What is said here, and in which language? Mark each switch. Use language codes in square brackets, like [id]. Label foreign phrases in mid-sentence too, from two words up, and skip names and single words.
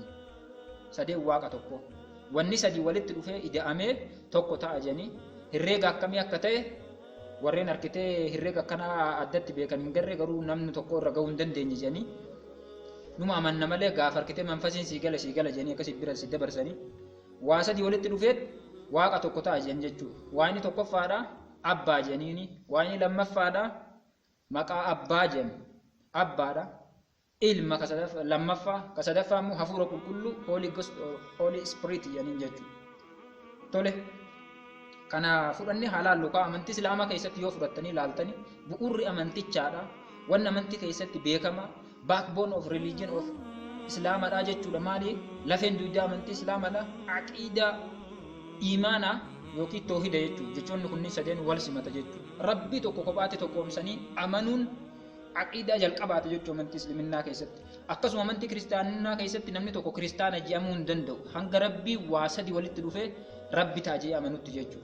[om] Sadeen waaqa tokko wanni sadii walitti dhufee ida'amee tokko ta'a jennee herreega akkamii akka ta'e warreen argitee herreega akkanaa addatti beekan hin garree garuu namni tokko irra gahuu hin dandeenye jennee numa amanna malee gaafa argitee manfasiin sii gala jennee akkasitti bira si dabarsanii waa sadii walitti dhufee waaqa tokko ta'a jenna jechuudha. Waa inni tokkoffaadhaa abbaa jenniini waa inni lammaffaadhaa maqaa abbaa jenna abbaadha. Ilma lammaffaa kasadaffaa immoo hafuura qulqulluu [en] holy spirit [om] jedhaniin jechuudha. Tole kana fudhannee haalaan lukaa amantii islaamaa keessatti yoo fudhattanii ilaaltanii bu'uurri amantichaadha wanni amantii keessatti beekama [en] backbone of religion of [om] islaamadha jechuudha. Maali lafeen dugdaa amantii islaamadha aqiidaa iimaanaa yookiin toohida jechuudha. Jechoonni kunniin sadeen wal simata jechuudha. Rabbii tokko kophaatti tokkoomsanii amanuun aqiidaa jalqabaate jechuudha amantii islaaminaa keessatti. Akkasuma amantii kiristaanummaa keessatti namni tokko kiristaana jedhamuu hin danda'u hanga rabbii waa sadii walitti dhufee rabbi taajee amanutti jechuudha.